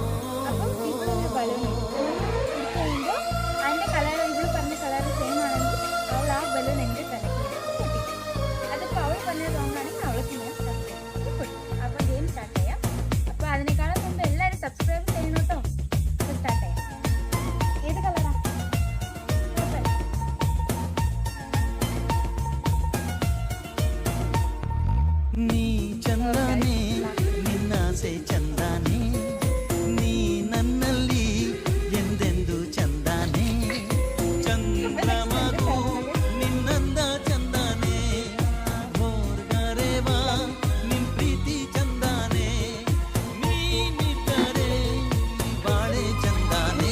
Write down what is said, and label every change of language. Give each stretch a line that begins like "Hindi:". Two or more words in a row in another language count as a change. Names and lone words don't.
Malayalam: അപ്പം ഇവളൊരു ബലൂൺ എടുത്ത് കഴിയുമ്പോൾ അതിൻ്റെ കളർ ഇവൾ പറഞ്ഞ കളർ സെയിം ആണെങ്കിൽ അവൾ ആ ബലൂൺ എൻ്റെ തലക്കിലേക്ക് പൊട്ടിക്കും. അതിപ്പോൾ അവൾ പറഞ്ഞ റോങ് ആണെങ്കിൽ അവൾക്ക് ഞാൻ സബ്സ്ക്രൈബ് പൊട്ടിക്കും. അപ്പോൾ ഗെയിം സ്റ്റാർട്ട് ചെയ്യാം. അപ്പോൾ അതിനേക്കാളും മുമ്പ് എല്ലാവരും സബ്സ്ക്രൈബ് ചെയ്യണം കേട്ടോ. സ്റ്റാർട്ട് ചെയ്യാം. ഏത് കളറാ?
Kannada: ನೀ ಚಂದಾನೆ ನಿನ್ನಾಸೆ ಚಂದಾನೆ ನೀ ನನ್ನಲ್ಲಿ ಎಂದೆಂದು ಚಂದಾನೆ ಚಂದ್ರಮಗು ನಿನ್ನಂದ ಚಂದಾನೆ ಹೋರ್ಗರೆವಾ ನಿನ್ ಪ್ರೀತಿ ಚಂದಾನೆ ನೀನಿದ್ದರೆ ಬಾಳೆ ಚಂದಾನೆ